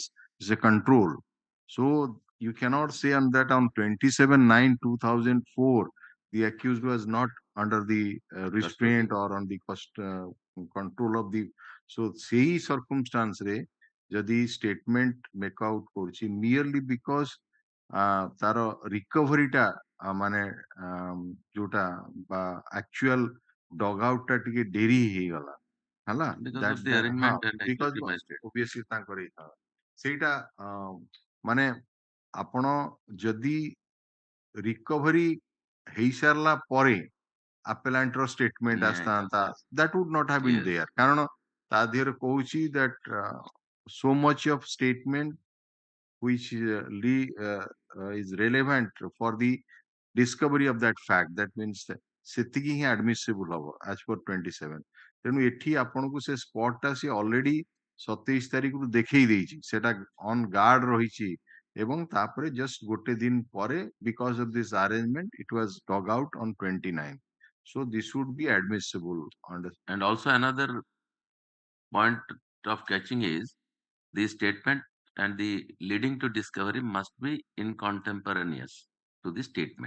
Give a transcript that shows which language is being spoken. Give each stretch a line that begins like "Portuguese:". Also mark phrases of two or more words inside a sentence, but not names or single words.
English: is a control so you cannot say on that on 27/9/2004 the accused was not under the restraint or on the control of the so
Odia: sei circumstance re ଯଦି
English: statement make out କରୁଛି merely because
Odia: ତାର recoveryଟା ମାନେ ଯୋଉଟା ବା
English: actual dog out
Odia: ଟା ଟିକେ ଡେରି ହେଇଗଲା ହେଲା
English: because of the arrangement and because executive magistrate. obviously
Odia: ତାଙ୍କର ସେଇଟା ମାନେ ଆପଣ ଯଦି recovery ହେଇସାରିଲା ପରେ appellant ର statement ଆସିଥାନ୍ତା
English: that would not have been there
Odia: କାରଣ ତା ଦେହରେ କହୁଛି
English: that so much of statement which is relevant for the discovery of that fact. That means
Odia: ସେତିକି ହିଁ admissible ହବ
English: as per 27.
Odia: ତେଣୁ ଏଠି ଆପଣଙ୍କୁ ସେ spot ଟା ସେ already 27 ତାରିଖରୁ ଦେଖେଇ ଦେଇଛି, ସେଟା
English: on guard
Odia: ରହିଛି, ଏବଂ ତାପରେ just ଗୋଟେ ଦିନ ପରେ
English: because of this arrangement it was dug out on 29. So this would be admissible under. And also another point of catching is the statement and the leading to discovery must be in contemporaneous to the statement.